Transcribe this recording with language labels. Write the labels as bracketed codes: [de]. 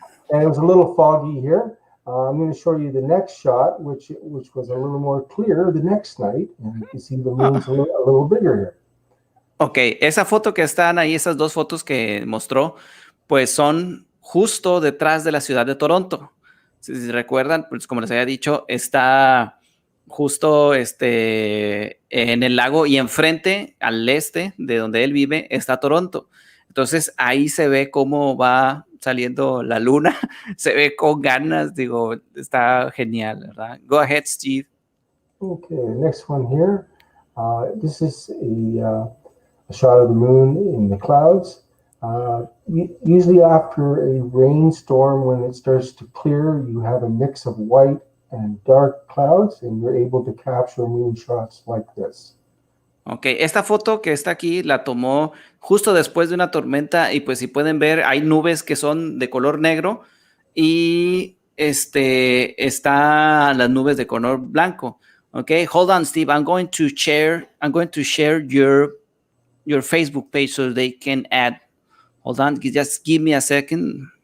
[en] And it was a little foggy here. I'm going to show you the next shot, which was a little more clear the next night. And you can see the moon's a little bigger here. [es] Ok, esa foto que están ahí, esas dos fotos que mostró, pues son justo detrás de la ciudad de Toronto. Si recuerdan, pues como les había dicho, está justo en el lago y enfrente, al este de donde él vive, está Toronto. Entonces ahí se ve cómo va saliendo la luna, se ve con ganas, digo, está genial, ¿verdad? [en] Go ahead, Steve. Okay, next one here. This is a shot of the moon in the clouds. Usually after a rainstorm, when it starts to clear, you have a mix of white and dark clouds, and you're able to capture moonshots like this. [es] Ok, esta foto que está aquí la tomó justo después de una tormenta y pues si pueden ver hay nubes que son de color negro y está las nubes de color blanco. [en] Ok, hold on, Steve. I'm going to share your Facebook page so they can add. Hold on, just give me a second.